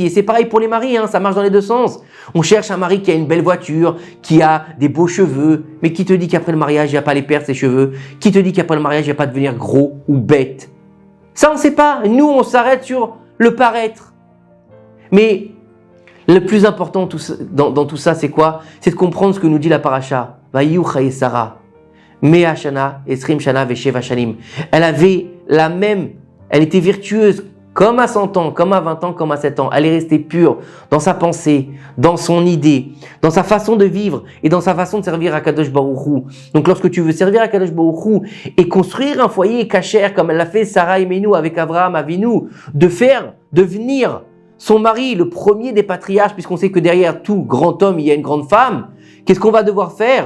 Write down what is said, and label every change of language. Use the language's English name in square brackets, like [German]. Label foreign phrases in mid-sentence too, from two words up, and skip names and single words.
[French] Et c'est pareil pour les maris, ça marche dans les deux sens. On cherche un mari qui a une belle voiture, qui a des beaux cheveux, mais qui te dit qu'après le mariage, il va pas les perdre ses cheveux? Qui te dit qu'après le mariage, il va pas devenir gros ou bête? Ça, on sait pas. Nous, on s'arrête sur le paraître. Mais le plus important dans tout ça, c'est quoi? C'est de comprendre ce que nous dit la paracha. [Hebrew] ויהיו חיי שרה. מאה שנה, עשרים שנה, ושבע שנים. [French] Elle était virtueuse comme à 100 ans, comme à 20 ans, comme à 7 ans. Elle est restée pure dans sa pensée, dans son idée, dans sa façon de vivre et dans sa façon de servir à [Hebrew] קדוש ברוך הוא. [French] Donc lorsque tu veux servir à [Hebrew] קדוש ברוך הוא [French] et construire un foyer kasher comme elle l'a fait Sarah Imenu avec Avraham Avinu, de devenir son mari, le premier des patriarches, puisqu'on sait que derrière tout grand homme, il y a une grande femme, qu'est-ce qu'on va devoir faire?